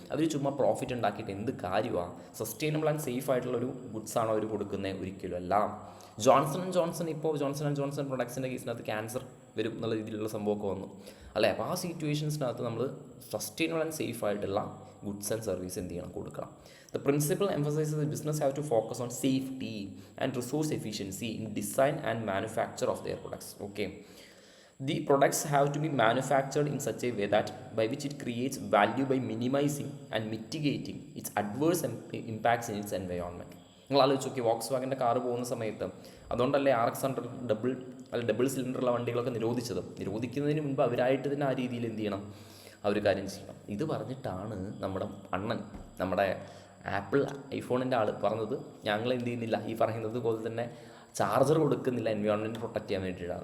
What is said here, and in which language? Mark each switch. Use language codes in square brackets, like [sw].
[ml] അവർ ചുമ്മാ പ്രോഫിറ്റ് ഉണ്ടാക്കിയിട്ട് എന്ത് കാര്യമാണ്? സസ്റ്റൈനബിൾ ആൻഡ് സേഫ് ആയിട്ടുള്ളൊരു ഗുഡ്സ് ആണോ അവർ കൊടുക്കുന്നത്? ഒരിക്കലും അല്ല. ജോൺസൺ ഇപ്പോൾ ജോൺസൺ പ്രൊഡക്ട്സിൻ്റെ കേസിനകത്ത് ക്യാൻസർ വരും എന്നുള്ള രീതിയിലുള്ള സംഭവമൊക്കെ വന്നു അല്ലേ. അപ്പോൾ ആ സിറ്റുവേഷൻസിനകത്ത് നമ്മൾ സസ്റ്റൈനബിൾ ആൻഡ് സേഫ് ആയിട്ടുള്ള ഗുഡ്സ് ആൻഡ് സർവീസ് എന്ത് ചെയ്യണം? കൊടുക്കണം. [en] The principle emphasizes that business have to focus on safety and resource efficiency in design and manufacture of their products. Okay. The products have to be manufactured in such a way that by which it creates value by minimizing and mitigating its adverse impacts in its environment. [ml] നിങ്ങൾ ആലോചിച്ച് നോക്കി, Woakes വാഗൻ്റെ car പോകുന്ന സമയത്ത് അതുകൊണ്ടല്ലേ RX-100 double സിലിണ്ടറുള്ള വണ്ടികളൊക്കെ നിരോധിക്കുന്നതിന് മുൻപ് അവരായിട്ട് തന്നെ ആ രീതിയിൽ എന്ത് ചെയ്യണം? ആ ഒരു കാര്യം ചെയ്യണം. ഇത് പറഞ്ഞിട്ടാണ് നമ്മുടെ അണ്ണൻ, നമ്മുടെ ആപ്പിൾ ഐഫോണിൻ്റെ ആൾ പറഞ്ഞത്, ഞങ്ങൾ എന്ത് ചെയ്യുന്നില്ല ഈ പറയുന്നത് പോലെ തന്നെ ചാർജർ കൊടുക്കുന്നില്ല എൻവയോൺമെൻറ്റ് പ്രൊട്ടക്റ്റ് ചെയ്യാൻ വേണ്ടിയിട്ടാണ്.